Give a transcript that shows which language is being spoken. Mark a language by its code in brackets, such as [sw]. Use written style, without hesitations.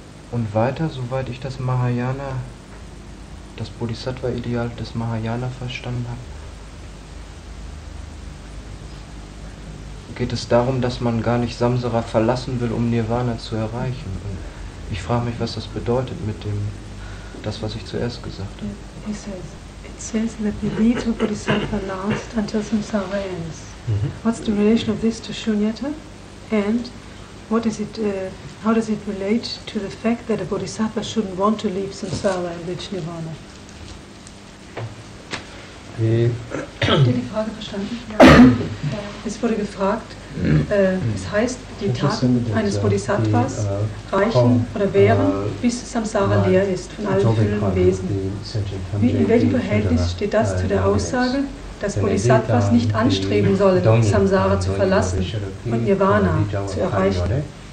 [de] Und weiter, soweit ich das Mahayana, das Bodhisattva-Ideal des Mahayana verstanden habe, geht es darum, dass man gar nicht Samsara verlassen will, um Nirvana zu erreichen. Und ich frage mich, was das bedeutet mit dem, das, was ich zuerst gesagt habe. [en] It says that the deeds of Bodhisattva last until samsara ends. What's the relation of this to Shunyata? And what is it? How does it relate to the fact that a Bodhisattva shouldn't want to leave samsara and reach Nirvana? [de] Habt ihr die Frage verstanden? Ja. Es wurde gefragt, es heißt, die Taten eines Bodhisattvas reichen oder wären, bis Samsara leer ist von allen fühlenden Wesen. In welchem Verhältnis steht das zu der Aussage, dass Bodhisattvas nicht anstreben sollen, Samsara zu verlassen und Nirvana zu erreichen?